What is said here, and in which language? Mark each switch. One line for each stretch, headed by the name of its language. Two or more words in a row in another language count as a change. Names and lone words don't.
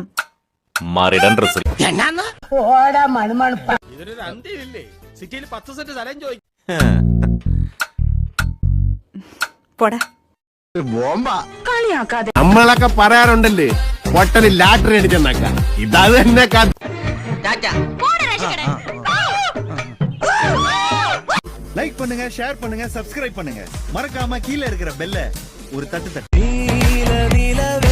Malayalam: മാറിയിടാൻ ഡ്രസ്. പോടാ. നമ്മളൊക്കെ പറയാറുണ്ടല്ലേ പൊട്ടന് ലാറ്ററി അടിച്ചെന്നൊക്ക. ഇതാ തന്നെ
Tamil: லைக் பண்ணுங்க, ஷேர் பண்ணுங்க, சப்ஸ்கிரைப் பண்ணுங்க. மறக்காம கீழ இருக்கிற பெல்ல ஒரு தட்டு தட்டு.